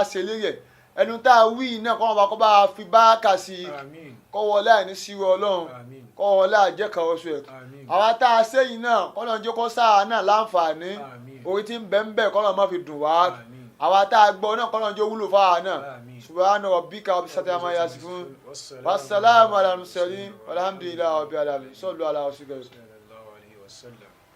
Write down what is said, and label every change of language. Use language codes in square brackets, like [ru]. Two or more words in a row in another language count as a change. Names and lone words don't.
[yo] ṣe lérí ẹ̀ ẹnu tá a wí náà kọ́ wọn bá fi bá kà sí i kọ́ wọlé àìní síwọ ọlọ́run kọ́ wọlé àjẹkà oṣù ẹ̀ àwa tá a ṣe yìí náà kọ́ lọ́n jẹ́ kó sáà náà láǹfààní orí tí ń bẹ́ ń bẹ́ kọ́ lọ́n má fi dùn wá àwa tá a gbọ́ náà kọ́ lọ́n jẹ́ wúlò fáwa náà [ar] سبحان ربك رب العزة عما يصفون والسلام على المرسلين والحمد لله رب العالمين صلوا على رسول الله.